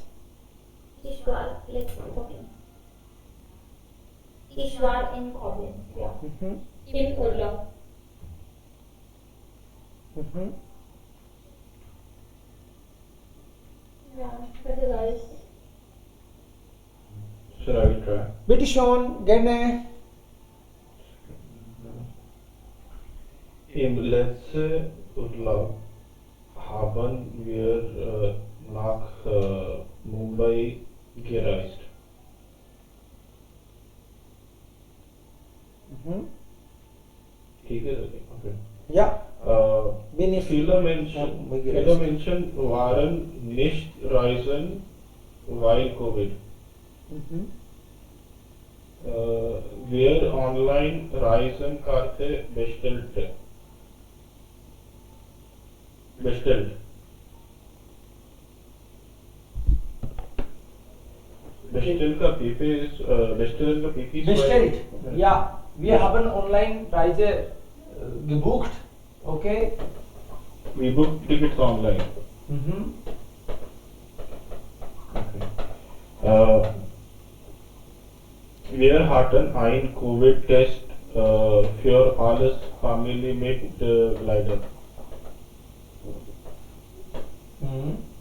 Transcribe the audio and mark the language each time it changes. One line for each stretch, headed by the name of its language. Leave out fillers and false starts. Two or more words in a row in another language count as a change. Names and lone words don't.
German: Ich war Koblenz. Ich war in Koblenz, ja. Mhm. Im Urlaub. Mhm. Ja, das ist alles.
English: Should I try?
German: Bitte schon, gerne. Im letzten Urlaub haben wir nach Mumbai gereist. Mhm.
Hindi: ठीक है okay.
German: Ja, bin ich. Viele Menschen waren nicht reisen, weil Covid. Mhm. Wer online Reisenkarte bestellt. Bestellt का PP ist bestellen का PP Bestellt. Ja, wir haben online Reise gebucht. Okay.
English: We book tickets online. Mhm.
German: Okay. Wir hatten ein Covid-Test für alles Familienmitglieder. Mhm.